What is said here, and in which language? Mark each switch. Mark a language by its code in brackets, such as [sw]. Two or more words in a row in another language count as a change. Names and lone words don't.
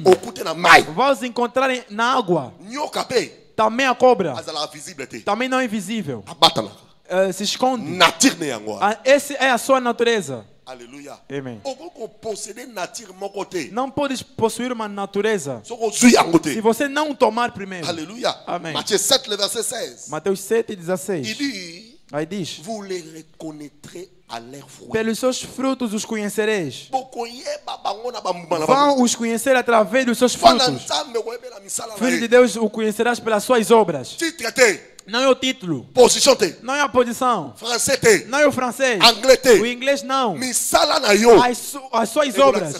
[pt] Vais encontrar na água. Também a cobra. Também não é visível. Se esconde. Essa é a sua natureza. Aleluia. Amém. Não podes possuir uma natureza se você não tomar primeiro. Aleluia. Amém. Mateus 7, [fr] verset 16. [pt] Mateus 7, 16. [fr] Il dit, [pt] aí diz: [fr] vous les reconnaîtrez à leurs fruits. [pt] Pelos seus frutos os conhecereis. Vão os conhecer através dos seus frutos. Filho de Deus, o conhecerás pelas suas obras. Não é o título. Não é a posição. Não é o francês. O inglês não. As suas obras.